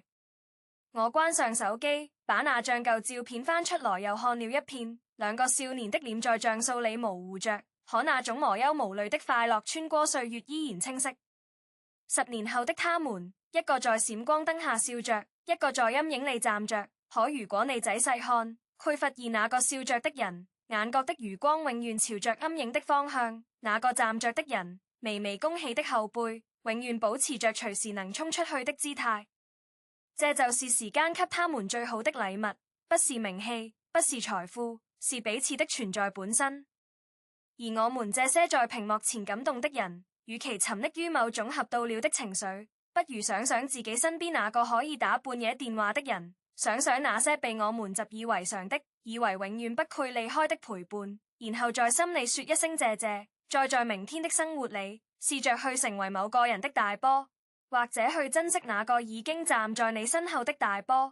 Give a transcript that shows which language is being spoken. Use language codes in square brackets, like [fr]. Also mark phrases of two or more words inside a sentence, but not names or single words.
[zh] 我關上手機，把那張舊照片翻出來又看了一遍，兩個少年的臉在像素裡模糊着，可那種無憂無慮的快樂穿過歲月依然清晰。10年後的他們，一個在閃光燈下笑着，一個在陰影裡站着，可如果你仔細看，會發現那個笑着的人眼角的餘光永遠朝着陰影的方向，那個站着的人微微弓起的後背永遠保持着隨時能衝出去的姿態。這就是時間給他們最好的禮物，不是名氣，不是財富，是彼此的存在本身。而我們這些在屏幕前感動的人，與其沉溺於某種合到了的情緒，不如想想自己身邊那個可以打半夜電話的人，想想那些被我們習以為常的，以為永遠不會離開的陪伴，然後在心裡說一聲謝謝，再在明天的生活裡試着去成為某個人的大波，或者去珍惜那個已經站在你身後的大波。